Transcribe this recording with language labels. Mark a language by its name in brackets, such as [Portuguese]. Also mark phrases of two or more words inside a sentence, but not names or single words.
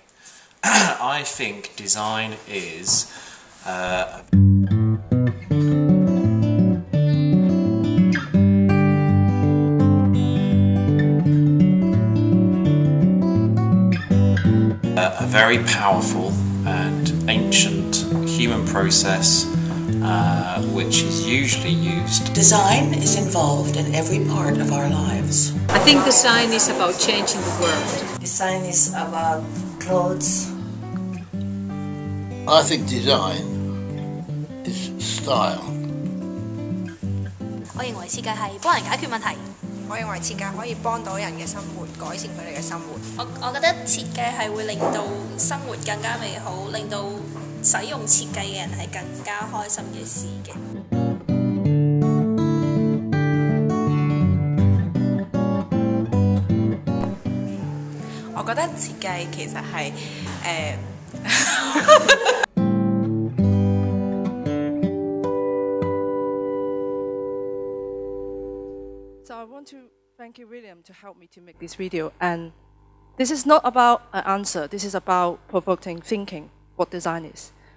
[English] I think design is a very powerful and ancient human process which is usually used. Design is involved in every part of our lives. I think design is about changing the world. Design is about clothes. I think design is style. [Cantonese] 我認為設計係幫人解決問題。我認為設計可以幫到人嘅生活，改善佢哋嘅生活。我覺得設計係會令到生活更加美好，令到使用設計嘅人係更加開心嘅事嘅。我覺得設計其實係 [English] So I want to thank you, William, to help me to make this video. And this is not about an answer. This is about provoking thinking, what design is.